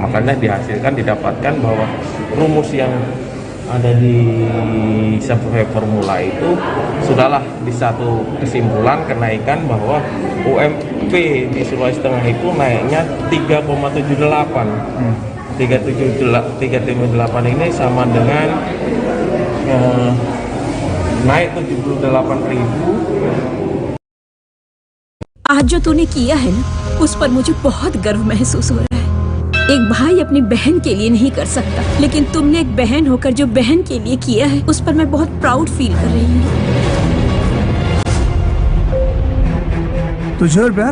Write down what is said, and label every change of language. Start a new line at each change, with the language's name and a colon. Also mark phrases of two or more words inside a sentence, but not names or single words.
Indonesian: Makanya dihasilkan didapatkan bahwa rumus yang ada di sebuah formula itu sudahlah di satu kesimpulan kenaikan bahwa UMP di Sulawesi Tengah itu naiknya 3,78. 3,78 ini sama dengan naik 78.000।
Hindi: आज जो तूने किया है ना, उस पर मुझे बहुत गर्व महसूस हो रहा है। एक भाई अपनी बहन के लिए नहीं कर सकता, लेकिन तुमने एक बहन होकर जो बहन के लिए किया है, उस पर मैं बहुत
English: proud feel
Hindi: कर रही हूँ। तुझे और प्यार?